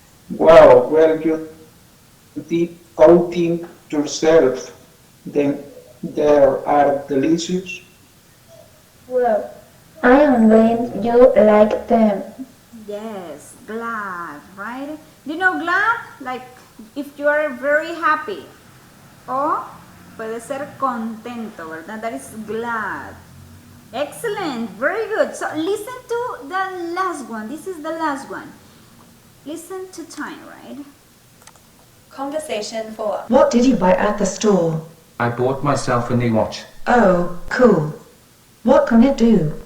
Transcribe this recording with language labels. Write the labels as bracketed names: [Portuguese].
[English] Wow, well, you did outing yourself. Then they are delicious. Well, I am glad you like them. Yes, glad, right? Do you know glad? Like if you are very happy. [Spanish] O puede ser contento, ¿verdad? [English] That is glad. Excellent, very good. So listen to the last one. This is the last one. Listen to time, right? Conversation 4. What did you buy at the store? I bought myself a new watch. Oh, cool. What can it do?